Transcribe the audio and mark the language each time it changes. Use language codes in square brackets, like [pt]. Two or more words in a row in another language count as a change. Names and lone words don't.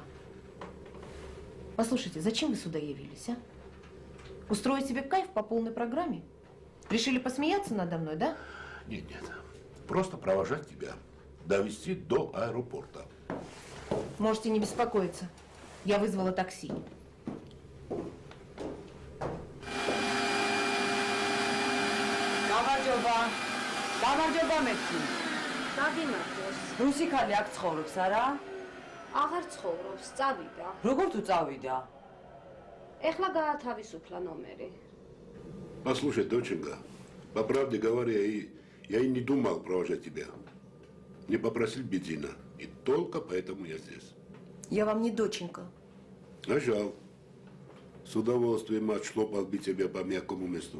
[ru] Послушайте, зачем вы сюда явились, а? Устроить себе кайф по полной программе? Решили посмеяться надо мной, да? Нет. Просто провожать тебя. Довести до аэропорта. Можете не беспокоиться. Я вызвала такси. [ka] გამარჯობა მეთქი. დაგიმარჯოს. რუსი ქალი აქ ცხოვრობს, არა? აღარ ცხოვრობს, წავიდა. როგორ თუ წავიდა? ეხლა გაათავისუფლა ნომერი. [ru] Послушай, доченька, по правде говоря, я и не думал провожать тебя. Не попросил бензина, и только поэтому я здесь. Я вам не доченька. А жаль. С удовольствием отшлепал бы тебя по мягкому месту.